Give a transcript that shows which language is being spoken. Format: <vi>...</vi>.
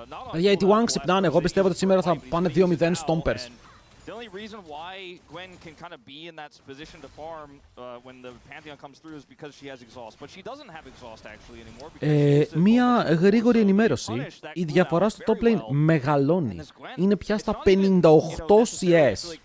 <el>Παιδιά, οι T1 ξυπνάνε. Εγώ πιστεύω ότι σήμερα θα πάνε 2-0 Stompers.</el> <en>The only reason why Gwen can kind of be in that position to farm when the Pantheon comes through is because she has exhaust. But she doesn't have exhaust actually anymore.</en> <el>Μία γρήγορη ενημέρωση. Η διαφορά στο top lane μεγαλώνει. Είναι πια στα 58 CS.</el>